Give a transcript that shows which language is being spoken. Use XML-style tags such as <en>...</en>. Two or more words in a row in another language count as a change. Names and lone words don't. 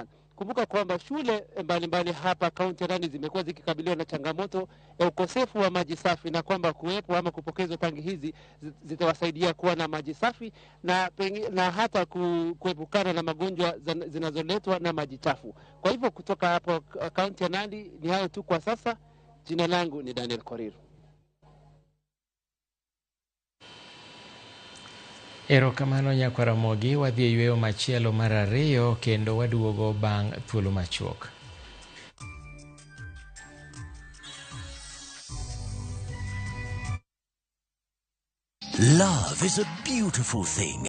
<sw>Kumbuka kwamba shule mbalimbali hapa kaunti ya Nandi zimekuwa zikikabiliwa na changamoto ya ukosefu wa maji safi, na kwamba kuwepo ama kupokezwa tangi hizi zitawasaidia kuwa na maji safi na hata kuepukana na magonjwa zinazoletwa na maji chafu. Kwa hivyo kutoka hapo kaunti ya Nandi ni hayo tu kwa sasa. Jina langu ni Daniel Korir.</sw> <luo>Erokamano Nyakwaramogi, wadhi e yweyo machielo mar ariyo kendo waduogo bang' thuolo machuok.</luo> <en>Love is a beautiful thing.</en>